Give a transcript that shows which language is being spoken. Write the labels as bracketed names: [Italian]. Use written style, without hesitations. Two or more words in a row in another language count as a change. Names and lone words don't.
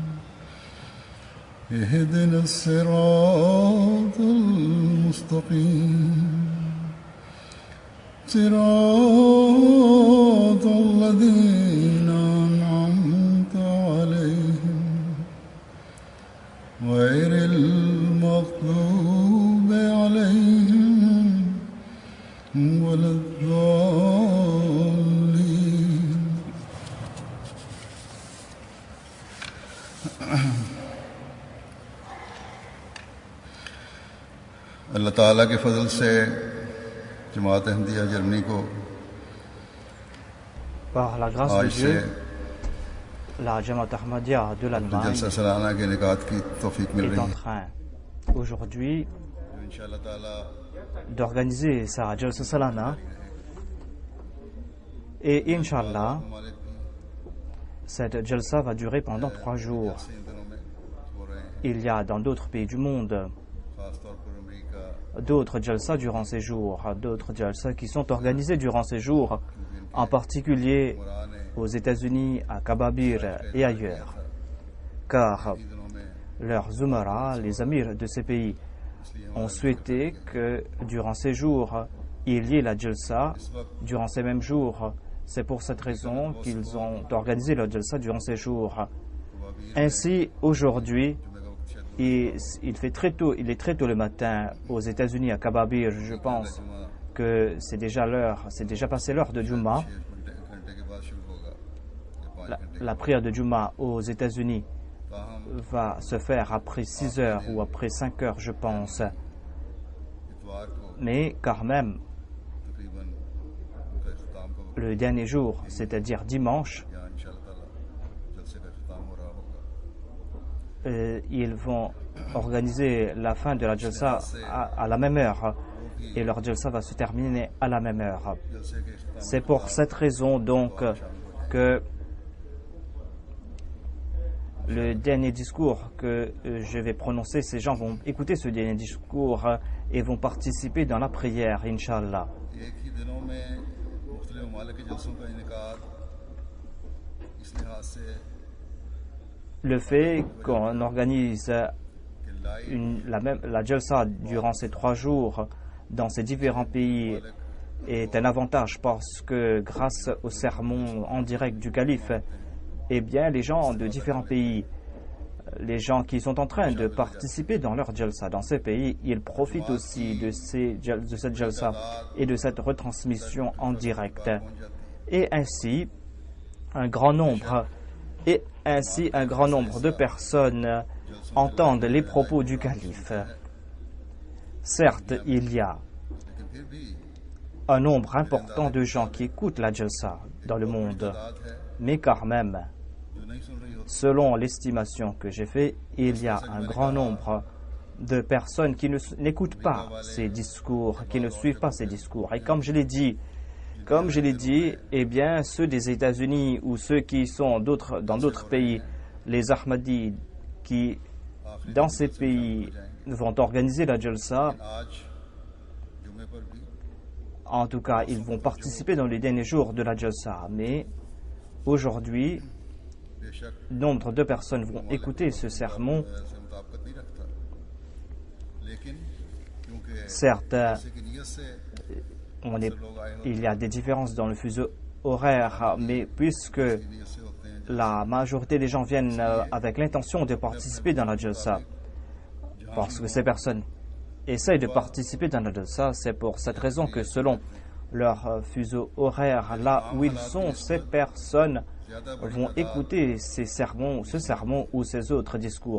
[Arabic] اهدنا الصراط المستقيم صراط الذين أنعمت عليهم غير المغضوب عليهم ولا الضالين. [Urdu] اللہ تعالیٰ کے فضل سے جماعت احمدیہ جرمنی کو [French] Par la grâce de [Urdu] آج سے [French] Dieu, La Jamaat Ahmadiyya de [Urdu] तो [French] l'Allemagne [Urdu] جلسہ سالانہ کے انعقاد کی توفیق مل [French] est [Urdu] रही [French] en [Urdu] है [French] train aujourd'hui [Urdu] जो [Arabic] إن شاء الله تعالى [French] d'organiser sa Jalsa Salana et Inch'Allah, [Urdu] ممالک کی [French] cette Jalsa va durer pendant 3 jours. [Urdu] جلسے ان دنوں میں ہو رہے ہیں, [French] Il y a dans d'autres pays du monde [Urdu] خاص طور پر امریکہ [French] d'autres Jalsa durant ces jours, d'autres Jalsa qui sont organisés durant ces jours, en particulier [Urdu] قرآن نے [French] aux États-Unis, à Kababir et ailleurs, car [Urdu] ان دنوں میں [French] leurs Umara, les amirs de ces pays, ont souhaité que durant ces jours, il y ait la Jalsa durant ces mêmes jours. C'est pour cette raison qu'ils ont organisé la Jalsa durant ces jours. Ainsi, aujourd'hui, il est très tôt le matin aux États-Unis, à Kababir. Je pense que c'est déjà l'heure, c'est déjà passé l'heure de Juma. [Urdu] 6 گھنٹے کے بعد شروع ہوگا یا 5 گھنٹے [French] La prière de Juma aux États-Unis [Urdu] ताहम [French] va se faire après 6 heures ou après 5 heures, je pense. [Urdu] اتوار کو [French] Mais quand même, [Urdu] تقریباً ان کا اختتام کا وقت [French] le dernier jour, c'est-à-dire dimanche, [Urdu] यहाँ [Arabic] إن شاء الله تعالى [Urdu] جلسے کا اختتام ہو رہا ہوگا [French] ils vont organiser la fin de la Jalsa à la même heure. Et leur Jalsa va se terminer à la même heure. [Urdu] جلسے کے اختتام [French] C'est pour cette raison donc que le dernier discours que je vais prononcer, ces gens vont écouter ce dernier discours et vont participer dans la prière, Inch'Allah. [Urdu] ایک ہی دنوں میں مختلف ممالک کے جلسوں کا انعقاد اس لحاظ سے [French] Le fait qu'on organise [Urdu] کہ لائیو [French] la Jalsa durant ces 3 jours dans ces différents pays est un avantage parce que grâce au sermon en direct du calife, eh bien les gens de différents pays, les gens qui sont en train de participer dans leur Jalsa dans ces pays, ils profitent aussi de cette Jalsa et de cette retransmission en direct. Et ainsi, un grand nombre de personnes entendent les propos du calife. Certes, il y a [Urdu] لیکن پھر بھی [French] un nombre important de gens qui écoutent la Jalsa dans le monde, [Urdu] تعداد ہے [French] mais quand même, [Urdu] جو نہیں سن رہی ہوتی [French] selon l'estimation que j'ai faite, il y a un grand nombre de personnes qui n'écoutent pas ces discours, qui ne suivent pas ces discours. Et comme je l'ai dit, eh bien, ceux des États-Unis ou ceux qui sont dans d'autres pays, les Ahmadis qui, dans ces pays, vont organiser la Jalsa, [Urdu] آج جمعے پر بھی [French] en tout cas, ils vont participer dans les derniers jours de la Jalsa. Mais aujourd'hui, [Urdu] बेशक [French] nombre de personnes vont écouter ce sermon. [Urdu] سے مطابقت نہیں رکھتا لیکن کیونکہ [French] Certes, [Urdu] جیسے کی نیت سے [French] il y a des différences dans le fuseau horaire, mais puisque [Urdu] نیت سے ہوتے ہیں [French] la majorité des gens viennent avec l'intention de participer dans la Jalsa, parce que ces personnes essayent de participer dans la Jalsa, c'est pour cette raison que selon leur fuseau horaire, là où ils sont, ces personnes vont écouter ce sermon ou ces autres discours.